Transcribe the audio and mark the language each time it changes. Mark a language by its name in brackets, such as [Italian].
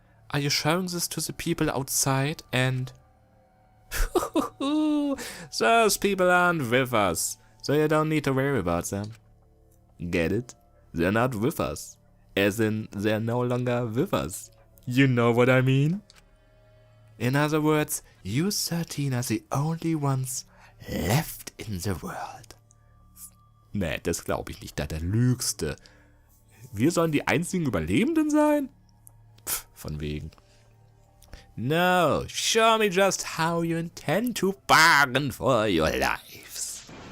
[English] Are you showing this to the people outside and... Those people aren't with us, so you don't need to worry about them. Get it? They're not with us. As in, they're no longer with us. You know what I mean? In other words, you 13 are the only ones left in the world. [German] Nee, das glaube ich nicht, da der Lügste. Wir sollen die einzigen Überlebenden sein? Pff, von wegen. [English] No, show me just how you intend to bargain for your lives.